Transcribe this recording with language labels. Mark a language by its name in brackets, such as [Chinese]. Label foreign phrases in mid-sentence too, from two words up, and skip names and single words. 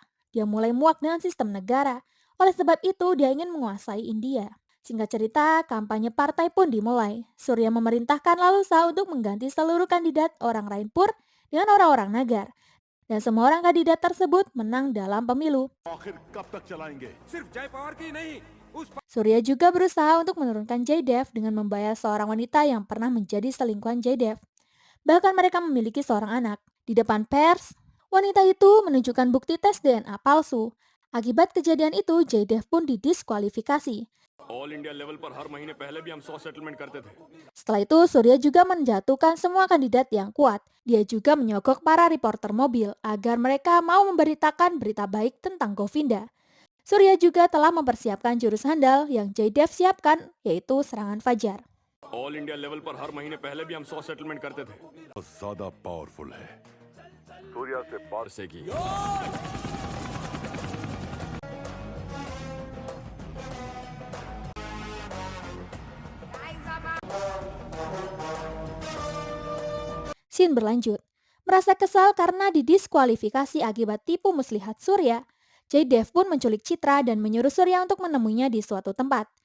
[Indonesian] Dia mulai muak dengan sistem negara. Oleh sebab itu dia ingin menguasai India. Singkat cerita, kampanye partai pun dimulai. Surya memerintahkan Lalu Shah untuk mengganti seluruh kandidat orang Rainpur dengan orang-orang Nagar. Dan semua orang kandidat tersebut menang dalam pemilu. [Hindi] आखिर कब तक चलाएंगे? [Indonesian] Surya juga berusaha untuk menurunkan Jaydev dengan membayar seorang wanita yang pernah menjadi selingkuhan Jaydev. Bahkan mereka memiliki seorang anak. Di depan pers, wanita itu menunjukkan bukti tes DNA palsu. Akibat kejadian itu, Jaydev pun didiskualifikasi. [English] all India level [Hindi] पर हर महीने पहले भी हम 100 सेटलमेंट करते थे। [Indonesian] Setelah itu, Surya juga menjatuhkan semua kandidat yang kuat. Dia juga menyogok para reporter mobil agar mereka mau memberitakan berita baik tentang Govinda. Surya juga telah mempersiapkan jurus handal yang Jaydev siapkan, yaitu serangan fajar. [English] all India level [Hindi] पर हर महीने पहले भी हम 100 सेटलमेंट करते थे। ज्यादा पावरफुल है। से की [Indonesian] Scene berlanjut. Merasa kesal karena didiskualifikasi akibat tipu muslihat Surya, Jaydev pun menculik Citra dan menyuruh Surya untuk menemuinya di suatu tempat.